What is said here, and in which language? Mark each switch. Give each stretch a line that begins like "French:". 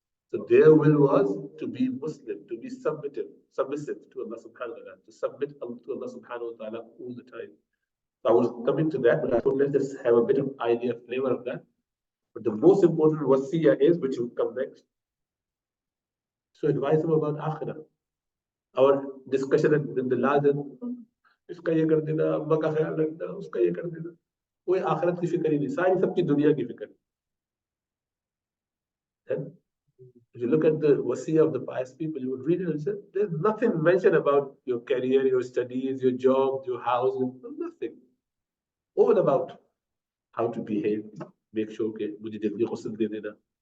English: So their will was to be Muslim, to be submissive to Allah subhanahu wa ta'ala, to submit to Allah subhanahu wa ta'ala all the time. So I was coming to that, but I thought let's just have a bit of idea, flavor of that. But the most important wasiyah is, which will come next. So advise them about akhirah. Our discussion in the last,
Hindi: इसका ये कर देना, अम्मा का ख्याल रखना, उसका ये कर देना. कोई आखिरत की फिक्र ही नहीं, सारी सबकी दुनिया की फिक्र.
English: Then, if you look at the wasiyah of the pious people, you would read it and say, there's nothing mentioned about your career, your studies, your job, your house, nothing. All about how to behave. Make sure that
Hindi: मुझे जल्दी ghusl दे देना.